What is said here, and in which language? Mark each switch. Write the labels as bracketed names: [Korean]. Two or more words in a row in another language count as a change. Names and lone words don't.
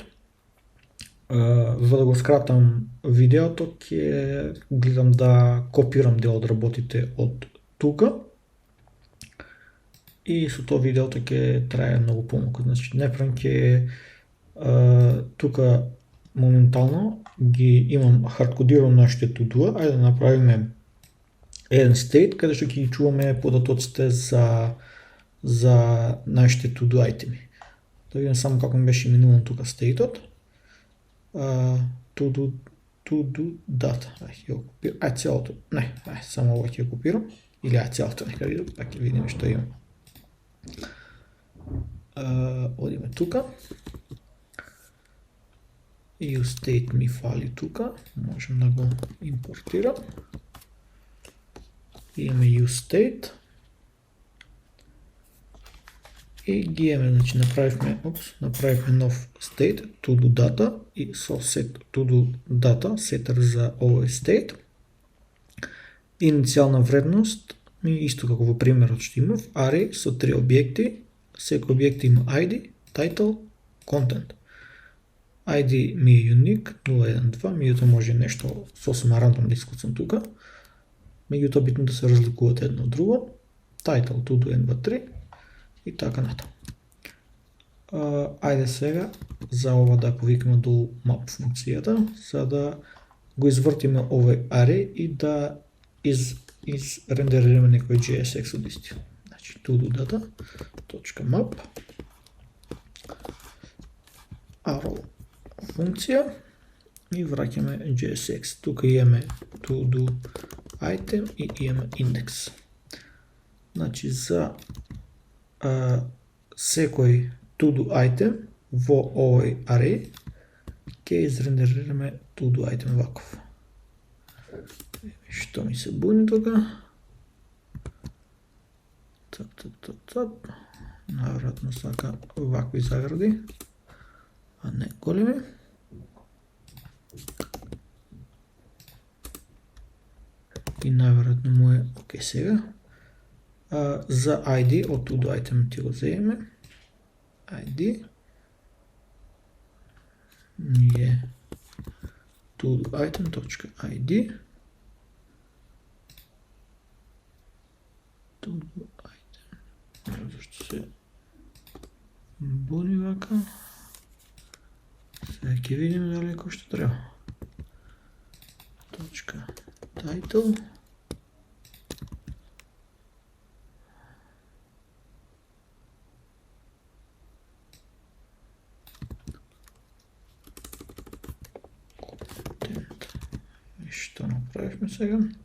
[Macedonian] За да го скратам видеото, ќе гледам да копирам дел од работите од тука. И со тоа видеото ќе трае многу помалку. Значи, најпрво ќе тука моментално ги имам хардкодирано нашите to-do, ајде да направиме еден state каде што ќе ги чуваме податоците за нашите [English] to-do items. [Macedonian] Да видим само како ми беше именуван тука стейтот. [English] To do data. [Macedonian] Ај целото. Не, само ова ќе го копирам. Или целото нека видим, па ќе видиме што има. Одиме тука. И state ми фали тука. Можем да го импортирам. Имаме useState. И ги имаме, значи направивме нов state, [English] to-do data [Macedonian] и со [English] set to-do data, [Macedonian] сетер за овој state. Иницијална вредност ми исто како во примерот што имав, array со 3 објекти, секој објект има [English] ID, title, content. [Macedonian] ID ми е unique 012, меѓутоа може нешто сосема рандом да искуцам тука. Меѓутоа битно да се разликуваат едно од друго. [English] Title to do n23 [Macedonian] и така натаму. Ајде сега за ова да повикаме долу map функцијата, за да го извртиме овој array и да изрендерираме некој JSX од истиот. Значи [English] to-do data.map arrow [Macedonian] функција и враќаме JSX. Тука имаме [English] to-do item [Macedonian] и имаме индекс. Значи за секој [English] to-do item [Macedonian] во овој array ќе изрендерираме [English] to-do item [Macedonian] ваков. Што ми се буни тука? Наверојатно сака вакви загради, а не големи. И наверојатно му е окей сега. За ID од [English] to-do item [Macedonian] ќе го земеме. [English] ID е to-do item.id to-do item. [Macedonian] Зашто се буни вака? Сега ќе видиме дали кој што треба. .title што направивме сега.